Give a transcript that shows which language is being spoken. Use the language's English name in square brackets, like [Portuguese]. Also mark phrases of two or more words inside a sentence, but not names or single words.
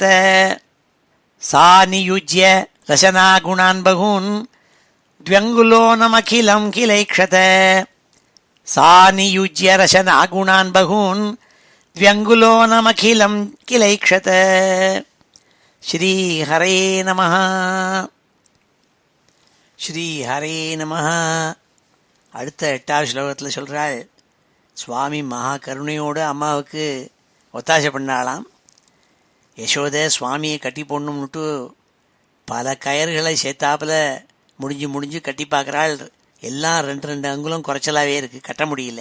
[Sanskrit] सा नियुज्य रशनागुणान् बहून् द्व्यङ्गुलोनमखिलं किलैक्षत. सा नियुज्य रशनागुणान् बहून् द्व्यङ्गुलोनमखिलं किलैक्षत. श्री हरे नमः. श्री हरे नमः. [Tamil] அடுத்த 8வது ஸ்லோகத்தில் சொல்கிறாள், சுவாமி மகா கருணையோடு அம்மாவுக்கு ஒத்தாசை பண்ணாலாம். யசோதை சுவாமியை கட்டி போடணும்னுட்டு பல கயிறுகளை சேர்த்தாப்பில் முடிஞ்சு கட்டி பார்க்குறாள். எல்லாம் 2 அங்குலம் குறைச்சலாகவே இருக்குது, கட்ட முடியல.